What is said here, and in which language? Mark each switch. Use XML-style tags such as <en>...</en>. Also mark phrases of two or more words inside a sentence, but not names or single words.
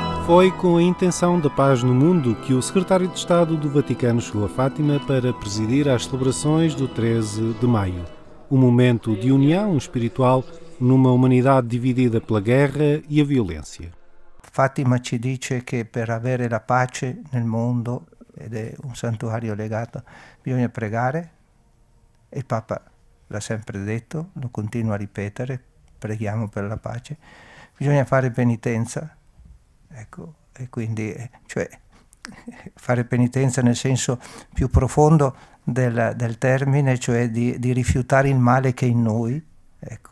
<pt>Foi com a intenção da paz no mundo que o secretário de Estado do Vaticano chegou a Fátima para presidir as celebrações do 13 de maio. Um momento de união espiritual numa humanidade dividida pela guerra e a violência.</pt> <it>Fatima ci dice che per avere la pace nel mondo, ed è un santuario legato, bisogna pregare. Il Papa l'ha sempre detto, lo continua a ripetere, preghiamo per la pace. Bisogna fare penitenza, ecco, e quindi cioè, fare penitenza nel senso più profondo del termine, cioè di rifiutare il male che è in noi, ecco.</it>